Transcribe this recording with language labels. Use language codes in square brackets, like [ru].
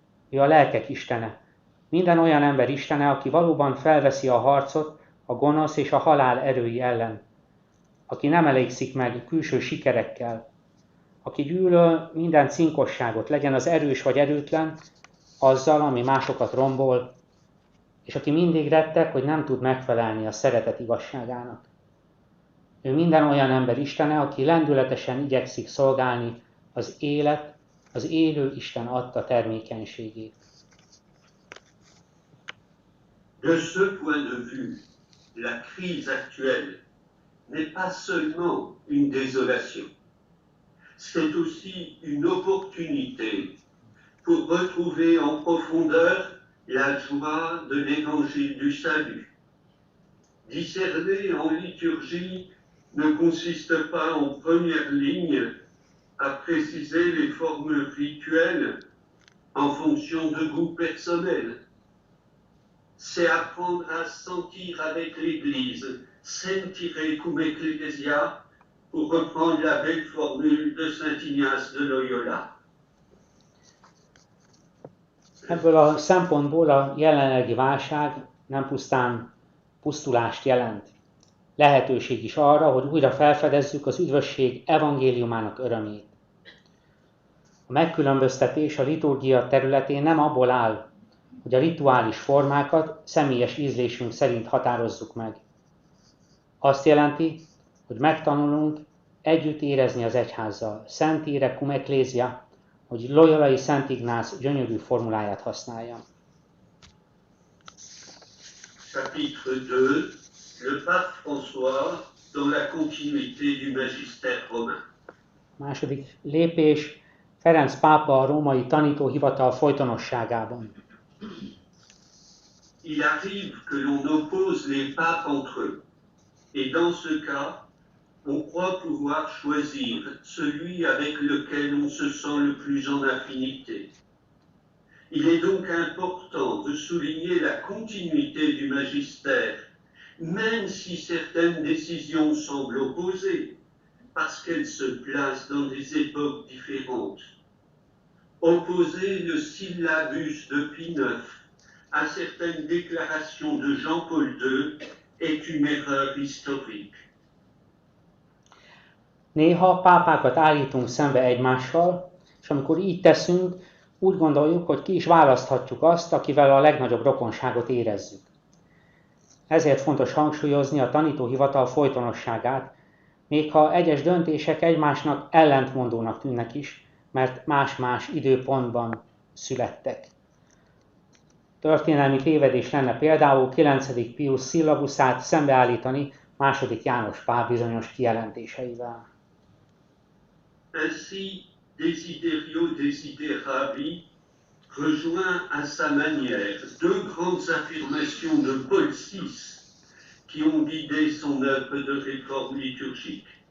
[hu] Ő a lelkek istene, minden olyan ember istene, aki valóban felveszi a harcot a gonosz és a halál erői ellen, aki nem elégszik meg külső sikerekkel, aki gyűlöl minden cinkosságot, legyen az erős vagy erőtlen, azzal, ami másokat rombol, és aki mindig retteg, hogy nem tud megfelelni a szeretet igazságának. Ő minden olyan ember istene, aki lendületesen igyekszik szolgálni az élet, az élő Isten adta termékenységét. [fr] De ce point de vue, la crise actuelle n'est pas seulement une désolation, c'est aussi une opportunité pour retrouver en profondeur la joie de l'évangile du salut. Discerner en liturgie ne consiste pas en première ligne à préciser les formes rituelles en fonction de goûts personnels. C'est apprendre à sentir avec l'Église, [la] sentire cum ecclesia, [fr] pour reprendre la belle formule de Saint Ignace de Loyola. [hu] Ebből a szempontból a jelenlegi válság nem pusztán pusztulást jelent. Lehetőség is arra, hogy újra felfedezzük az üdvösség evangéliumának örömét. A megkülönböztetés a liturgia területén nem abból áll, hogy a rituális formákat személyes ízlésünk szerint határozzuk meg. Azt jelenti, hogy megtanulunk együtt érezni az egyházzal. [la] Sentire cum ecclesia, [hu] hogy Loyolai Szent Ignác gyönyörű formuláját használjam. [fr] Chapitre 2. Le pape François dans la continuité du magistère romain. [hu] Második lépés, Ferenc pápa a római tanítóhivatal folytonosságában. [fr] Il arrive que l'on oppose les papes entre eux. Et dans ce cas, on croit pouvoir choisir celui avec lequel on se sent le plus en affinité. Il est donc important de souligner la continuité du magistère, même si certaines décisions semblent opposées, parce qu'elles se placent dans des époques différentes. Opposer le syllabus de Pie IX à certaines déclarations de Jean-Paul II est une erreur historique. [hu] Néha pápákat állítunk szembe egymással, és amikor így teszünk, úgy gondoljuk, hogy ki is választhatjuk azt, akivel a legnagyobb rokonságot érezzük. Ezért fontos hangsúlyozni a tanítóhivatal folytonosságát, még ha egyes döntések egymásnak ellentmondónak tűnnek is, mert más-más időpontban születtek. Történelmi tévedés lenne például 9. Pius szillabuszát szembeállítani II. János Pál bizonyos kijelentéseivel. [fr] Ainsi, Desiderio Desiderabi rejoint à sa manière deux grandes affirmations de Paul VI qui ont guidé son œuvre de réforme liturgique.